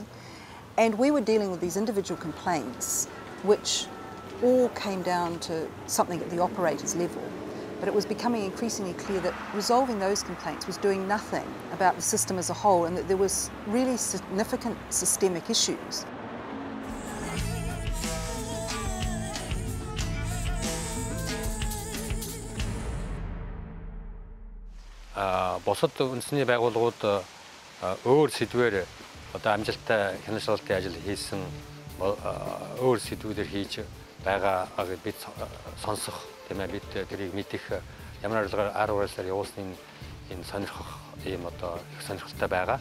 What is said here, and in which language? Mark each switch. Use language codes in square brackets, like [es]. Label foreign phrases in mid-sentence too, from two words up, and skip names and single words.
[en] And we were dealing with these individual complaints, which all came down to something at the operator's level. But it was becoming increasingly clear that resolving those complaints was doing nothing about the system as a whole, and that there was really significant systemic issues. [mn] Бусад үндэсний байгууллагууд өөр сэдвээр одоо амжилттай хяналтын ажил хийсэн өөр сэдвүүдээр хийж байгааг бид сонсох тийм ээ, бид тэрийг мэдэх ямар аргаар явуулсныг энэ сонирхох ийм одоо их сонирхолтой байгаа.